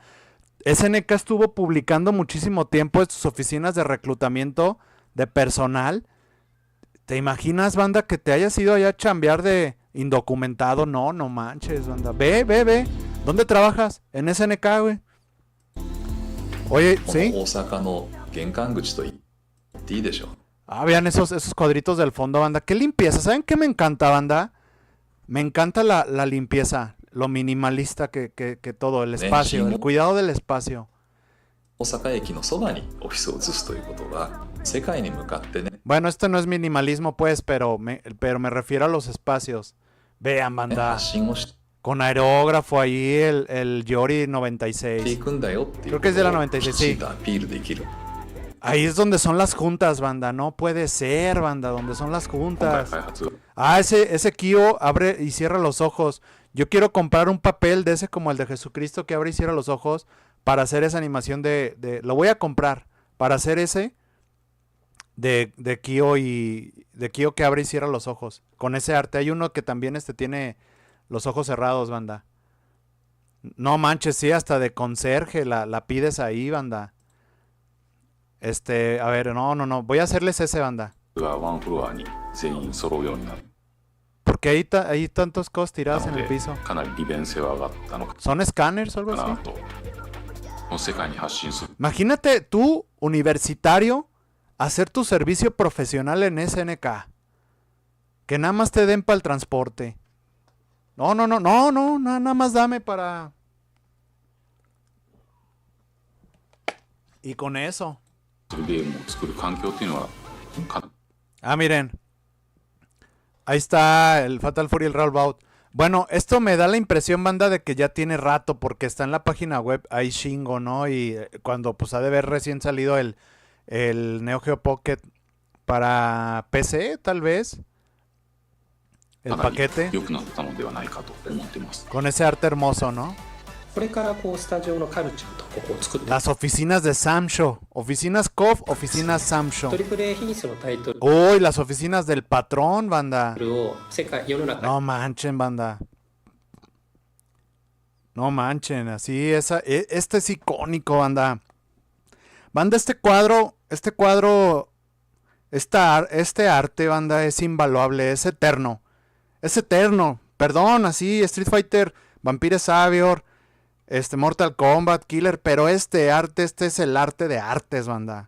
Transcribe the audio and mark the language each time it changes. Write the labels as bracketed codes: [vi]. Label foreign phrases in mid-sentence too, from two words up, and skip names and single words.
[es] SNK estuvo publicando muchísimo tiempo en sus oficinas de reclutamiento de personal. ¿Te imaginas, banda, que te hayas ido allá a chambear de indocumentado? No manches, banda. Ve. ¿Dónde trabajas? En SNK, güey. Oye, ¿sí? [ja] 大阪の玄関口と言っていいでしょう。 [es] Ah, vean esos cuadritos del fondo, banda. ¿Qué limpieza? ¿Saben qué me encanta, banda? Me encanta la limpieza. Lo minimalista que todo, el espacio, el cuidado del espacio. [ja] 大阪駅のそばにオフィスを移すということが世界に向かってね。 [es] Bueno, esto no es minimalismo, pues, pero me refiero a los espacios. Vean, banda. [ja] 発信をして [es] Con aerógrafo ahí, el Yori 96. [ja] いくんだよっていう [es] Creo que es de la 96, [ja] きちんとアピールできる。 [es] Ahí es donde son las juntas, banda. No puede ser, banda, donde son las [ja] 今回 [es] juntas. [ja] 開発 [es] Ah, ese Kyo abre y cierra los ojos. Yo quiero comprar un papel de ese como el de Jesucristo que abre y cierra los ojos para hacer esa animación lo voy a comprar para hacer ese de Kyo de Kyo que abre y cierra los ojos. Con ese arte. Hay uno que también tiene los ojos cerrados, banda. No manches, sí, hasta de conserje la pides ahí, banda. A ver, no. Voy a hacerles ese, banda. [ja] がワンフロアに全員揃うようになる [es] Porque hay tantas cosas tiradas en [ja] の [es] el [ja] で [es] piso. [ja] かなり利便性は上がったのか [es] ¿Son escáneres o algo [ja] な [es] así? [ja] とこの世界に発信する [es] Imagínate tú, universitario, hacer tu servicio profesional en SNK. Que nada más te den para el transporte. No, nada más dame para... Y con eso. [ja] ゲームを作る環境っていうのはか [es] Ah, miren. Ahí está el Fatal Fury, el Roundabout. Bueno, esto me da la impresión, banda, de que ya tiene rato, porque está en la página web ahí Shingo, ¿no? Y cuando pues ha de haber recién salido el Neo Geo Pocket para PC, tal vez. El [ja] かなり [es] paquete [ja] 良くなったのではないかと思ってます。 [es] con ese arte hermoso, ¿no? [ja] これからこうスタジオのカルチャーとここを作って [es] Las oficinas de Samsho. Oficinas KOF, oficinas Samsho. [ja] トリプル A 品質のタイトル [es] Uy, las oficinas del patrón, banda. [ja] を世の中 [es] No manchen, banda. No manchen, así este es icónico, banda. Banda, este arte, banda, es invaluable, es eterno. Es eterno. Perdón, así, Street Fighter, Vampire Savior, Mortal Kombat, Killer, pero este es el arte de artes, banda.